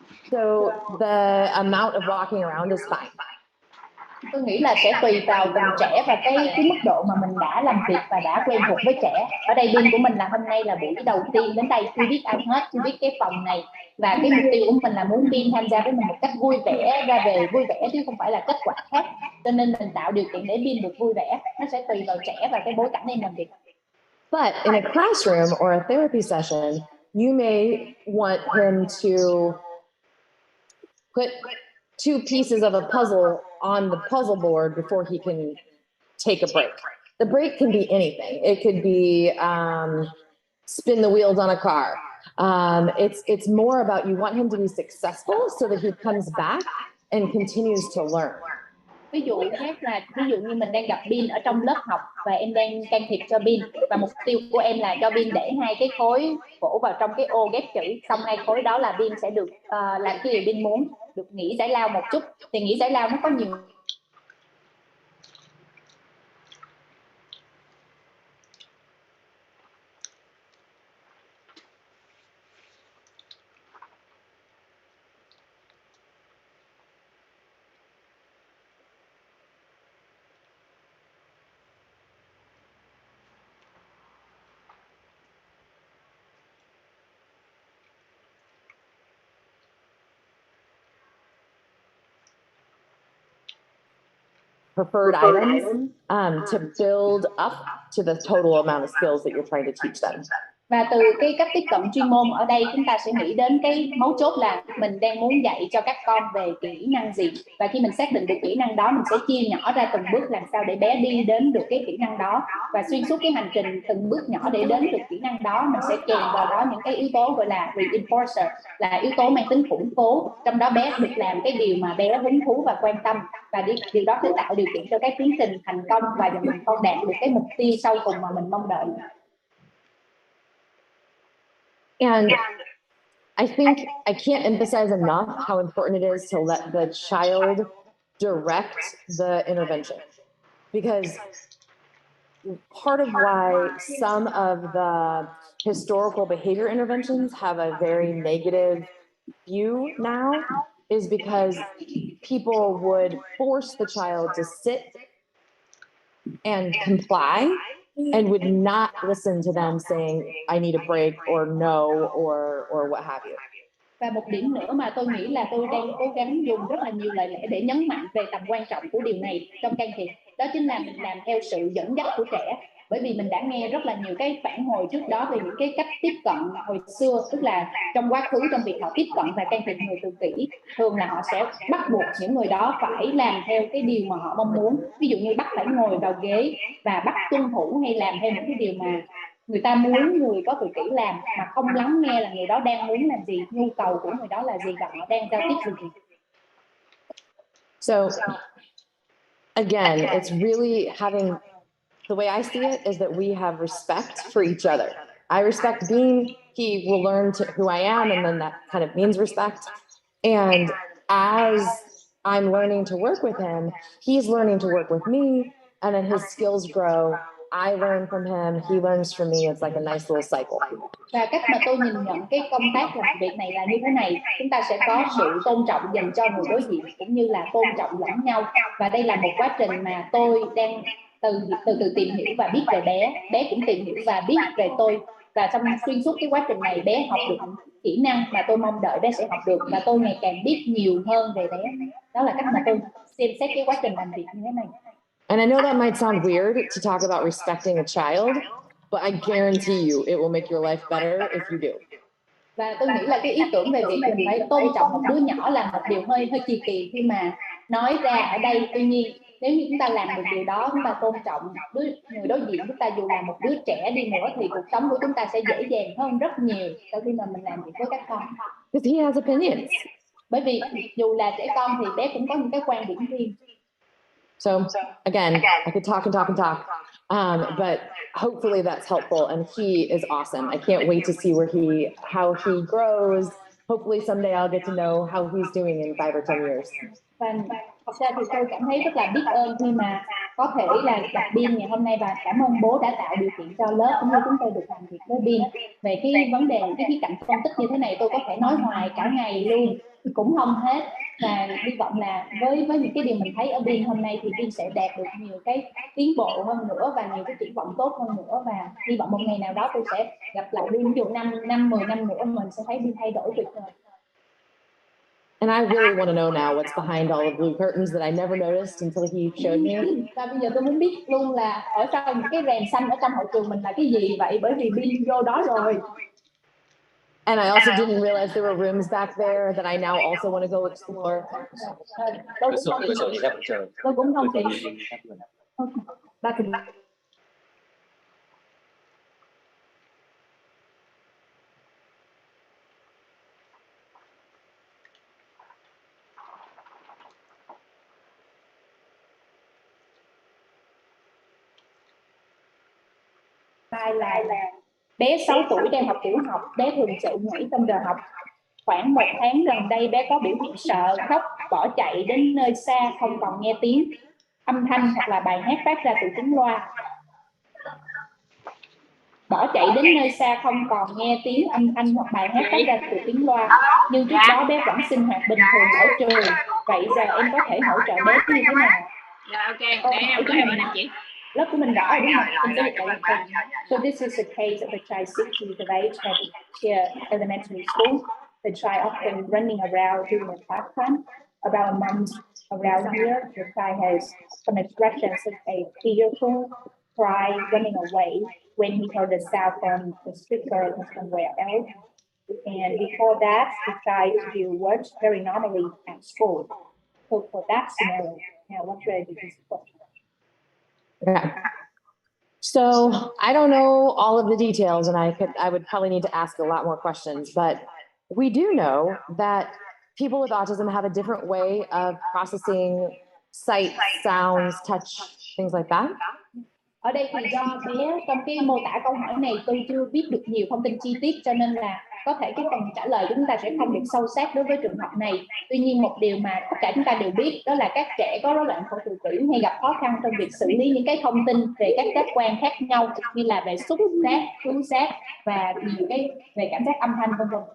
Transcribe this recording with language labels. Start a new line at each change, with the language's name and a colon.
English: So the amount of walking around is fine.
Vietnamese: Tôi nghĩ là sẽ tùy vào từng trẻ và cái mức độ mà mình đã làm việc và đã quen thuộc với trẻ. Ở đây pin của mình là hôm nay là buổi đầu tiên đến đây, chưa biết ai hết, chưa biết cái phòng này, và cái mục tiêu của mình là muốn pin tham gia với mình một cách vui vẻ, ra về vui vẻ chứ không phải là kết quả khác. Cho nên mình tạo điều kiện để pin được vui vẻ, nó sẽ tùy vào trẻ và cái bối cảnh em làm việc.
English: But in a classroom or a therapy session, you may want him to put two pieces of a puzzle on the puzzle board before he can take a break. The break can be anything. It could be spin the wheels on a car. It's more about you want him to be successful so that he comes back and continues to learn.
Vietnamese: Ví dụ khác là ví dụ như mình đang gặp pin ở trong lớp học và em đang can thiệp cho pin, và mục tiêu của em là cho pin để hai cái khối gỗ vào trong cái ô ghép chữ, xong hai khối đó là pin sẽ được làm cái điều pin muốn, được nghỉ giải lao một chút. Thì nghỉ giải lao nó có nhiều
English: preferred items to build up to the total amount of skills that you're trying to teach them.
Vietnamese: Và từ cái cách tiếp cận chuyên môn ở đây chúng ta sẽ nghĩ đến cái mấu chốt là mình đang muốn dạy cho các con về kỹ năng gì, và khi mình xác định được kỹ năng đó mình sẽ chia nhỏ ra từng bước làm sao để bé đi đến được cái kỹ năng đó, và xuyên suốt cái hành trình từng bước nhỏ để đến được kỹ năng đó mình sẽ kèm vào đó những cái yếu tố gọi là reinforcer, là yếu tố mang tính củng cố, trong đó bé được làm cái điều mà bé hứng thú và quan tâm, và điều đó sẽ tạo điều kiện cho cái tiến trình thành công và dần dần con đạt được cái mục tiêu sau cùng mà mình mong đợi.
English: And I think I can't emphasize enough how important it is to let the child direct the intervention, because part of why some of the historical behavior interventions have a very negative view now is because people would force the child to sit and comply and would not listen to them saying, I need a break or no or what have you.
Vietnamese: Và một điểm nữa mà tôi nghĩ là tôi đang cố gắng dùng rất là nhiều lời lẽ để nhấn mạnh về tầm quan trọng của điều này trong can thiệp, đó chính là mình làm theo sự dẫn dắt của trẻ. Bởi vì mình đã nghe rất là nhiều cái phản hồi trước đó về những cái cách tiếp cận hồi xưa, tức là trong quá khứ trong việc họ tiếp cận và can thiệp người tự kỷ, thường là họ sẽ bắt buộc những người đó phải làm theo cái điều mà họ mong muốn, ví dụ như bắt phải ngồi vào ghế và bắt tuân thủ hay làm theo những cái điều mà người ta muốn người có tự kỷ làm, mà không lắng nghe là người đó đang muốn làm gì, nhu cầu của người đó là gì và họ đang giao tiếp gì.
English: So again, it's really having, the way I see it is that we have respect for each other. I respect Bean, he will learn who I am, and then that kind of means respect. And as I'm learning to work with him, he's learning to work with me, and then his skills grow. I learn from him, he learns from me. It's like a nice little cycle.
Vietnamese: Và cách mà tôi nhìn nhận cái công tác làm việc này là như thế này: chúng ta sẽ có sự tôn trọng dành cho người đối diện cũng như là tôn trọng lẫn nhau, và đây là một quá trình mà tôi đang từ tìm hiểu và biết về bé cũng tìm hiểu và biết về tôi, và trong xuyên suốt cái quá trình này bé học được kỹ năng mà tôi mong đợi bé sẽ học được, và tôi ngày càng biết nhiều hơn về bé. Đó là cách mà tôi xem xét cái quá trình làm việc như thế này.
English: And I know that might sound weird to talk about respecting a child, but I guarantee you it will make your life better if you do.
Vietnamese: Và tôi nghĩ là cái ý tưởng về việc mình phải tôn trọng một đứa nhỏ là một điều hơi kỳ kỳ khi mà nói ra ở đây. Tuy nhiên nếu như chúng ta làm được điều đó, chúng ta tôn trọng người đối diện chúng ta, dù là một đứa trẻ đi nữa, thì cuộc sống của chúng ta sẽ dễ dàng hơn rất nhiều sau khi mà mình làm việc với các con.
English: Because he has opinions.
Vietnamese: Bởi vì dù là trẻ con thì bé cũng có những cái quan điểm riêng.
English: So again, I could talk and talk and talk, but hopefully that's helpful. And he is awesome. I can't wait to see how he grows. Hopefully someday I'll get to know how he's doing in 5 or 10 years.
Vietnamese: Và thật ra thì tôi cảm thấy rất là biết ơn khi mà có thể là gặp Bin ngày hôm nay, và cảm ơn bố đã tạo điều kiện cho lớp cũng như chúng tôi được làm việc với Bin về cái vấn đề, cái khía cạnh phân tích như thế này. Tôi có thể nói hoài cả ngày luôn, cũng không hết, và hy vọng là với những cái điều mình thấy ở Biên hôm nay thì Biên sẽ đạt được nhiều cái tiến bộ hơn nữa và nhiều cái triển vọng tốt hơn nữa, và hy vọng một ngày nào đó tôi sẽ gặp lại Biên, ví dụ 5 năm 10 năm nữa mình sẽ thấy Biên thay đổi tuyệt vời.
English: And I really want to know now what's behind all the blue curtains that I never noticed until he showed me.
Vietnamese: Và bây giờ tôi muốn biết luôn là ở sau những cái rèm xanh ở trong hội trường mình là cái gì vậy, bởi vì Biên vô đó rồi.
English: And I also didn't realize there were rooms back there that I now also want to go explore.
Vietnamese: Tôi cũng không tìm. Ba thì Mai là bé 6 tuổi đang học tiểu học, bé thường chạy nhảy trong giờ học. Khoảng 1 tháng gần đây bé có biểu hiện sợ, khóc, bỏ chạy đến nơi xa không còn nghe tiếng âm thanh hoặc là bài hát phát ra từ tiếng loa. Bỏ chạy đến nơi xa không còn nghe tiếng âm thanh hoặc bài hát phát ra từ tiếng loa. Nhưng trước đó bé vẫn sinh hoạt bình thường ở trường. Vậy giờ em có thể hỗ trợ bé như thế nào? Rồi ok, để em có em anh chị. Lớp của mình rõ rồi đúng không?
English: So this is a case of a child 6 years of age at here elementary school. The child often running around during the class time. About a month around here, the child has some expressions such as fearful, cry, running away when he heard the sound from the speaker or somewhere else. And before that, the child still works very normally at school. So for that scenario, now what should I do this question? Yeah. So I don't know all of the details, and I would probably need to ask a lot more questions, but we do know that people with autism have a different way of processing sight, sounds, touch, things like that.
Vietnamese: Ở đây thì do bé trong cái mô tả câu hỏi này tôi chưa biết được nhiều thông tin chi tiết, cho nên là có thể cái phần trả lời chúng ta sẽ không được sâu sát đối với trường hợp này. Tuy nhiên một điều mà tất cả chúng ta đều biết đó là các trẻ có rối loạn phổ tự kỷ hay gặp khó khăn trong việc xử lý những cái thông tin về các giác quan khác nhau, như là về xúc giác, khứu giác và nhiều cái về cảm giác âm thanh v.v.